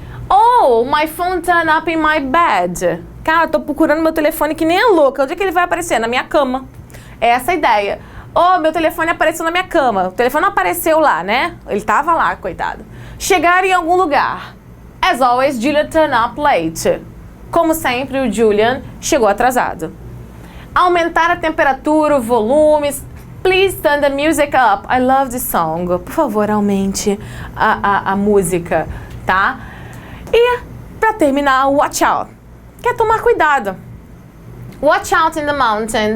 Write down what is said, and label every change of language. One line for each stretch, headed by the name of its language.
English: Oh, my phone turned up in my bed.
Portuguese: Cara, eu tô procurando meu telefone que nem a louca. Onde é que ele vai aparecer? Na minha cama. É essa a ideia. Oh, meu telefone apareceu na minha cama. O telefone não apareceu lá, né? Ele tava lá, coitado. Chegar em algum lugar.
English: As always, Julian turned up late.
Portuguese: Como sempre, o Julian chegou atrasado. Aumentar a temperatura, o volume.
English: Please turn the music up. I love this song.
Portuguese: Por favor, aumente a música, tá? E, pra terminar,
English: watch out.
Portuguese: Quer tomar cuidado.
English: Watch out in the mountain.